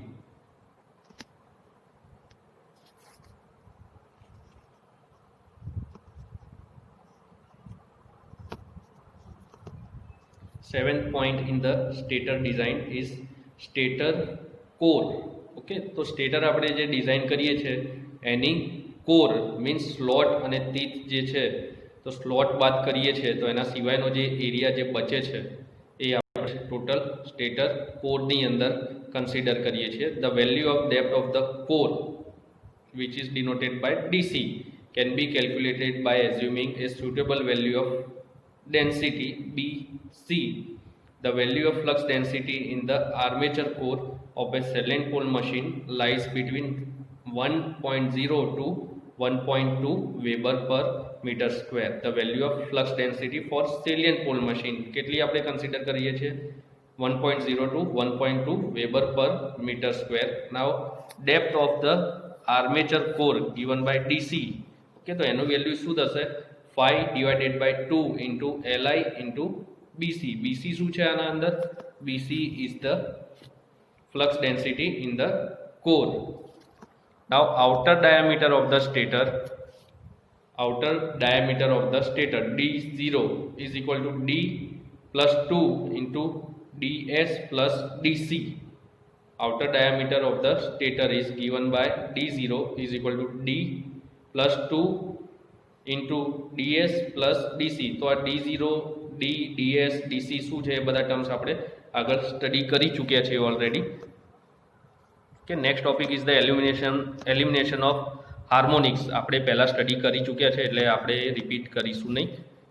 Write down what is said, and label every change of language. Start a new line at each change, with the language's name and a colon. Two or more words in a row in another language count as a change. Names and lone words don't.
English: Seventh point in the stator design is stator core.
Gujarati: ઓકે, તો સ્ટેટર આપણે જે ડિઝાઇન કરીએ છીએ એની
English: core means slot
Gujarati: અને તીત જે છે, તો સ્લોટ બાદ કરીએ છીએ તો એના સિવાયનો જે એરિયા જે બચે છે એ આપણે ટોટલ સ્ટેટર કોરની અંદર કન્સિડર કરીએ છીએ.
English: The value of depth of the core which is denoted by DC can be calculated by assuming a suitable value of density BC. The value of flux density in the armature core of a salient pole machine lies between 1.0 to 1.2 Weber per meter square. The value of flux density for salient pole machine
Gujarati: કેટલી આપણે કન્સિડર કરીએ છીએ?
English: 1.0 to 1.2 Weber per meter square. Now depth of the armature core given by DC.
Gujarati: Okay, તો એનું વેલ્યુ શું થશે?
English: 5 divided by 2 into Li into BC.
Gujarati: BC શું છે આના અંદર?
English: BC is the flux density in the core. Now outer diameter of the stator D0 is equal to D plus 2 into DS plus DC. Outer diameter of the stator is given by D0 is equal to D plus 2 into DS plus DC.
Gujarati: તો આ D0 D DS DC શું છે એ બધા ટર્મ્સ આપણે આગળ સ્ટડી કરી ચૂક્યા છે ઓલરેડી.
English: કે next topic is the elimination of harmonics.
Gujarati: આપણે પહેલાં સ્ટડી કરી ચૂક્યા છે એટલે આપણે રિપીટ કરીશું નહીં.